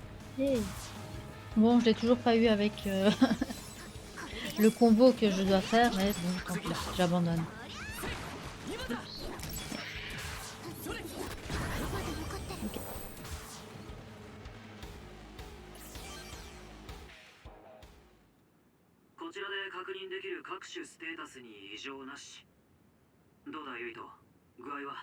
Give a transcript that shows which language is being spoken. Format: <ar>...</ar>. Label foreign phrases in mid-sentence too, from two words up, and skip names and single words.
<fr>Yay. Bon, je l'ai toujours pas eu avec le combo que je dois faire, mais bon, tant pis, j'abandonne. Oups.</fr> <ja>こちらで確認できる各種ステータスに異常なし。どうだユイト、具合は？</ja>